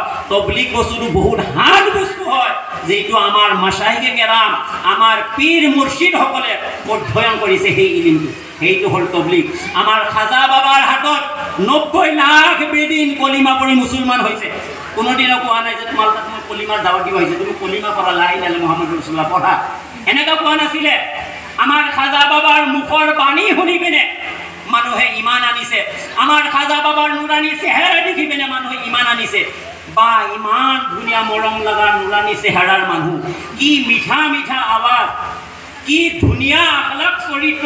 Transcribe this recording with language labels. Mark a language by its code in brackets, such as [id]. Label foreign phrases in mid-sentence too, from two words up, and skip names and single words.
[as] তবলিগ বস্তুটো বহুত হাৰ্ড বস্তু হয়, যিটো আমাৰ মাশাইখে কেৰাম, আমাৰ পীৰ মুৰ্শিদসকলে অধ্যয়ন কৰিছে সেই ইলিমটো। সেইটো হ'ল তবলিগ। আমাৰ খাজা বাবাৰ হাতত 90 লাখ বেদিন কলিমা পঢ়ি মুছলমান হৈছে। কোনোদিনও কোৱা নাই যে তোমাৰ তাত মই কলিমাৰ দাৱত দিব আহিছোঁ, তুমি কলিমা পঢ়া, [ar] لا إله إلا الله محمد رسول الله [as] পঢ়া, এনেকুৱা কোৱা নাছিলে। আমাৰ খাজা বাবাৰ মুখৰ বাণী শুনি পিনে মানুহে ইমান আনিছে। আমাৰ খাজা বাবাৰ নুৰানী চেহেৰা দেখি পিনে মানুহে ইমান আনিছে। বা ইমান ধুনীয়া মৰম লগা নুৰানী চেহেৰাৰ মানুহ, কি মিঠা মিঠা আৱাজ, কি ধুনীয়া আখলাক চৰিত্ৰ।